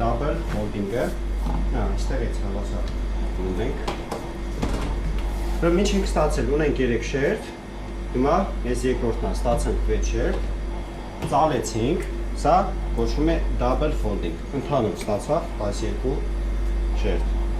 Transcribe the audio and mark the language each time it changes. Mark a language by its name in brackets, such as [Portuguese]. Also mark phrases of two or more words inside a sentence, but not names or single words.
[English] double folding- [Armenian] ը, այստեղից հավասար ունենք։ Ուրեմն ինչ ենք ստացել, ունենք 3 շերտ, հիմա ես երկրորդն է, ստացանք 6 շերտ, ծալեցինք, սա կոչվում է [English] double folding, [Armenian] ընդհանուր ստացավ 12 շերտ։